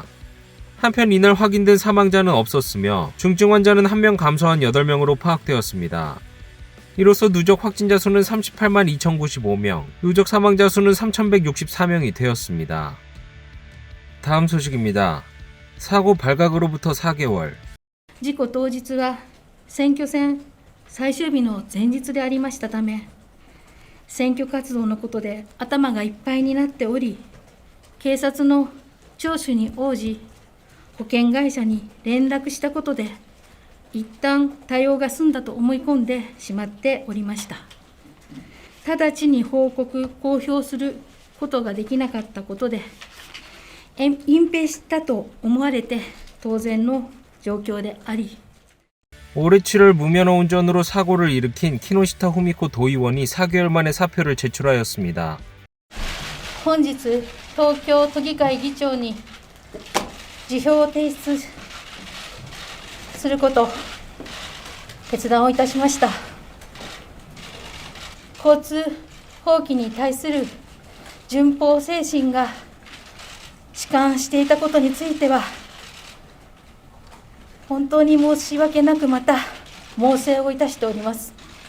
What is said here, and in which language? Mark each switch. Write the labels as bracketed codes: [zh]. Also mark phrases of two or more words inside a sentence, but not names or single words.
[ko] 한편 이날 확인된 사망자는 없었으며 중증 환자는 1명 감소한 8명으로 파악되었습니다. 이로써 누적 확진자 수는 38만 2,095명, 누적 사망자 수는 3,164명이 되었습니다. 다음 소식입니다. 사고 발각으로부터 4개월。 [ja] 事故当日は選挙戦最終日の前日でありましたため、選挙活動のことで頭がいっぱいになっており、警察の聴取に応じ、保険会社に連絡したことで、一旦対応が済んだと思い込んでしまっておりました。直ちに公表することができなかったことで、隠蔽したと思われて当然の状況であり、 [ko] 올해 7월 무면허 운전으로 사고를 일으킨 키노시타 후미코 도의원이 4개월 만에 사표를 제출하였습니다. [ja] 本日東京都議会議長に辞表を提出すること決断をいたしました。交通法規に対する順法精神が弛緩していたことについては本当に申し訳なくまた猛省をいたしております。